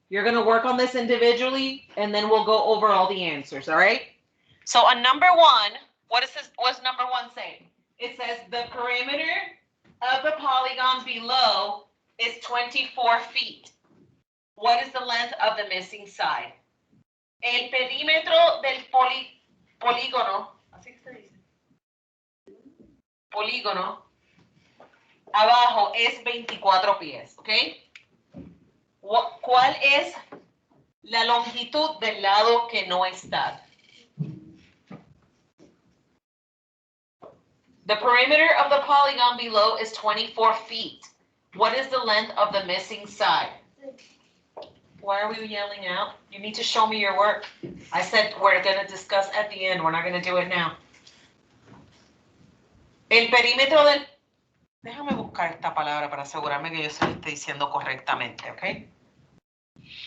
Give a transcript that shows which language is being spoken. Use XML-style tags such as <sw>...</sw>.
<en>You're going to work on this individually, and then we'll go over all the answers, all right? So on number 1, what does number 1 say? It says the perimeter of the polygon below is 24 feet. What is the length of the missing side?</en> <es>El perímetro del polígono, así se dice, polígono, abajo es 24 pies, ¿ok? ¿Cuál es la longitud del lado que no está?</es> <en>The perimeter of the polygon below is 24 feet. What is the length of the missing side? Why are we yelling out? You need to show me your work. I said we're going to discuss at the end. We're not going to do it now.</en> <es>El perímetro del... Déjame buscar esta palabra para asegurarme que yo se lo estoy diciendo correctamente, ¿ok?</es>